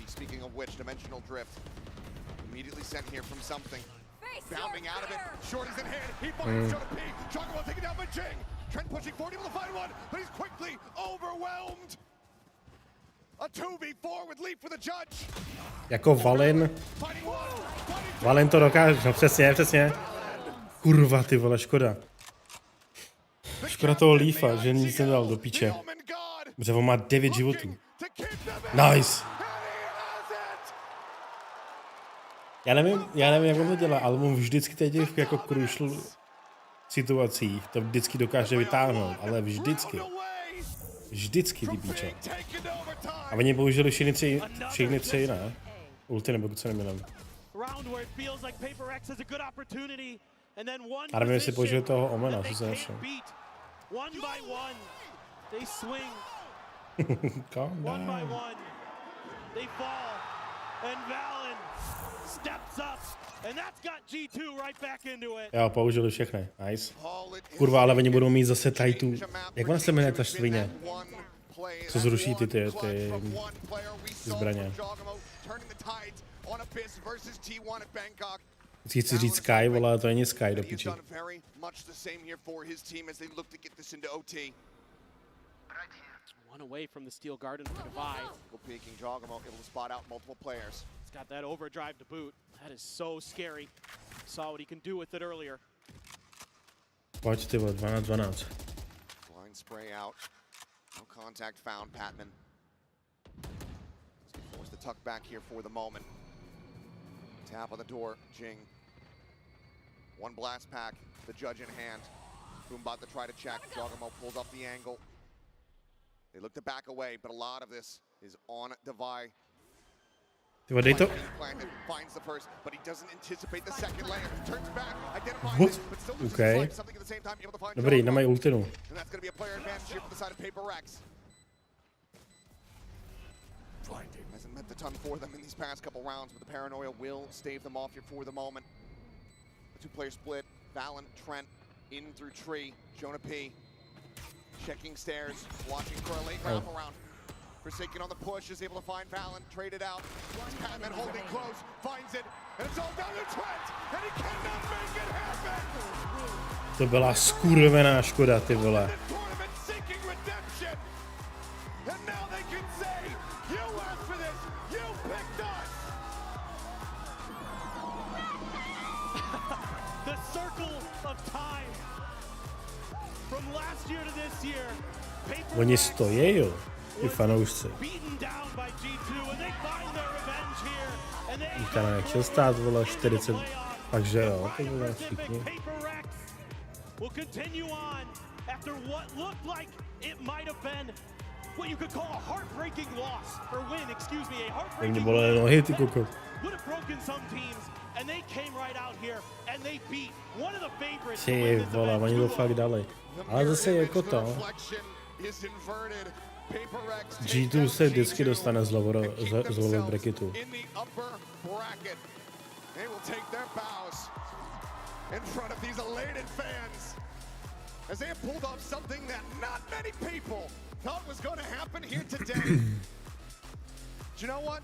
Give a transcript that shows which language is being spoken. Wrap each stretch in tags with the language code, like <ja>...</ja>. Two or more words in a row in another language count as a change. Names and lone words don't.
<en>Speaking of which, Dimensional Drift immediately sent here from something. Bounding out of it. Short is in hand. He finds Jonah P. Jogamo taken down by Jing. Trent pushing forward, able to find one, but he's quickly overwhelmed. A 2v4 with Leaf with a judge.</en> <cs>Jako Valin. Valin to dokáže, no přesně. Kurva, ty vole, škoda. Škoda toho Leafa, že nic nedal do píče. Protože on má 9 životů. Nice. Já nevím, jak on to dělá, ale on vždycky těch jako crucial situacích to vždycky dokáže vytáhnout, ale vždycky. Vždycky, ty píče. A oni použili všechny tři, ne? Ulti nebo co neměli. A nevím, jestli použili toho Omena, co se našel.</cs> <en>Calm down.</en> <cs>Jo, použili všechny, nice. Kurva, ale oni budou mít zase tady tu, jak ona se jmenuje ta svině? Co zruší ty zbraně. Chci říct Sky, vole, ale to není Sky do piči.</cs> <en>One away from the Steel Garden for Divide. Peeking Jogamo, able to spot out multiple players. He's got that overdrive to boot. That is so scary. Saw what he can do with it earlier.</en> <cs>Pojď ty vole, 12-12.</cs> <en>Blind spray out. No contact found, Patman. Forced to tuck back here for the moment. Tap on the door, Jing. One blast pack, the judge in hand. Boombot to try to check. Jogamo pulls up the angle. They look to back away, but a lot of this is on Divide.</en> <cs>Ty vole, dej to.</cs> <en>Finds the first, but he doesn't anticipate the second layer. Turns back, identifies it, but still loses something at the same time, able to find</en> <cs>Dobrý, nemají ultinu.</cs> <en>And that's going to be a player advantage here for the side of Paper Rex. Hasn't meant a ton for them in these past couple rounds, but the paranoia will stave them off here for the moment. The 2-player split, Valen, Trent, in through tree, Jonah P. Checking stairs, watching for a late wrap around. Forsaken on the push, is able to find Valen, traded out. Patman holding close, finds it, and it's all down to Trent, and he cannot make it happen!</en> <cs>To byla skurvená škoda, ty vole.</cs> <en>The circle of time from last year to this year.</en> <cs>Oni stojí, jo, ty fanoušci. Víte, nechtěl stát, vole, 40, takže jo, to bylo všichni. Oni bolely nohy, ty koko. Ty vole, oni to fakt dali. Ale zase jako to. G2 se vždycky dostane z</cs> <en>lower bracketu. As they have pulled off something that not many people thought was going to happen here today. Do you know what?</en>